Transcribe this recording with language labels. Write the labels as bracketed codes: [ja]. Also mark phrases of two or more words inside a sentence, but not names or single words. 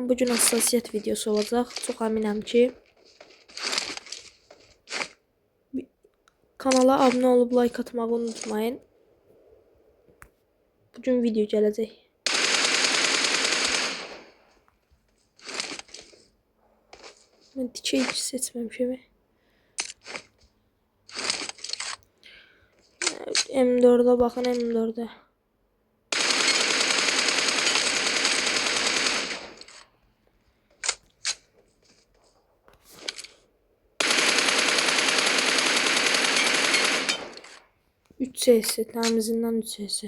[az] Bugün hassasiyyət videosu olacaq. Çox əminəm ki kanala abunə olub like atmağı unutmayın. Bugün video gələcək. Mən dikey seçməmişəm. [tr] M4'e bakın, M4'e. Üç sesi, temizinden 3 sesi.